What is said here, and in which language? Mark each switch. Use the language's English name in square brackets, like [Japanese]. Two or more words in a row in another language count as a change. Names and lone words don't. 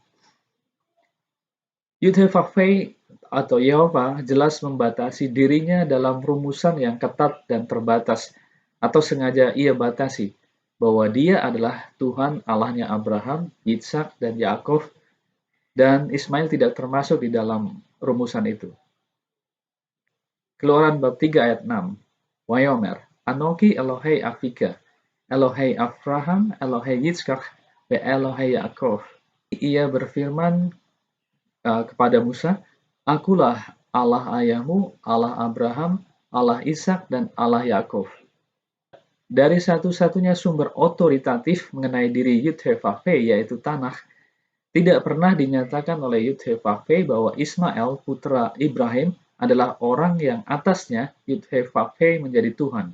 [Indonesian] Yud-Heh-Vav-Heh atau Yehova jelas membatasi dirinya dalam rumusan yang ketat dan terbatas, atau sengaja ia batasi bahwa dia adalah Tuhan Allahnya Abraham, Ishak, dan Yakov, dan Ismail tidak termasuk di dalam rumusan itu. Keluaran bab 3 ayat 6. [Hebrew] ויאמר, אנכי אלהי אביך, אלהי אברהם, אלהי יצחק, ואלהי יעקב. [Indonesian] Ia berfirman kepada Musa, Akulah Allah ayahmu, Allah Abraham, Allah Ishak, dan Allah Yakov. Dari satu-satunya sumber otoritatif mengenai diri Yud-Heh-Vah-Veh, yaitu tanah, tidak pernah dinyatakan oleh Yud-Heh-Vah-Veh bahwa Ismail, putra Ibrahim, adalah orang yang atasnya Yud-Heh-Vah-Veh menjadi Tuhan.